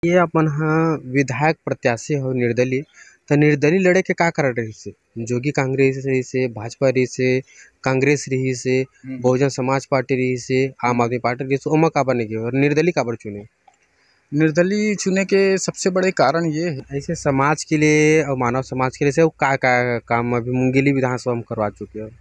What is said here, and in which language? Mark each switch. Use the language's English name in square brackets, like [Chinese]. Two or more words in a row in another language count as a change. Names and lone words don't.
[Chhattisgarhi] ये अपन ह विधायक प्रत्याशी हो निर्दलीय। तो निर्दलीय लड़े के का कारण रहिसे? जोगी कांग्रेस रहिसे, भाजपा रहिसे, कांग्रेस रहिसे, बहुजन समाज पार्टी रहिसे, आम आदमी पार्टी रहिसे, ओमा काबर नहीं गए और निर्दलीय काबर चुने? निर्दलीय चुने के सबसे बड़े कारण ये है। ऐसे समाज के लिए और मानव समाज के लिए से का काम अभी मुंगेली विधानसभा में करवा चुके हो?